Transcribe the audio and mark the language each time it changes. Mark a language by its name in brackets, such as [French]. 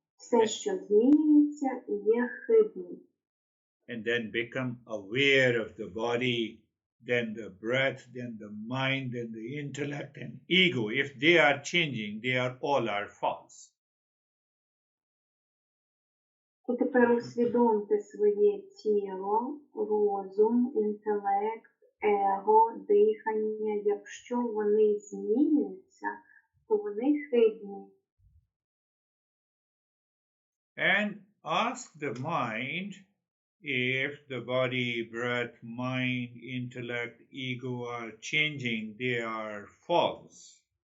[Ukrainian] Все, що змінюється, є хибним. [English] And then become aware of the body, then the breath, then the mind, then the intellect and ego. If they are changing, they are all are false. [Ukrainian] І тепер усвідомте своє тіло, розум, інтелект, его, дихання. Якщо вони змінюються, то вони хибні. [English] And ask the mind if the body, breath, mind, intellect, ego are changing, they are false.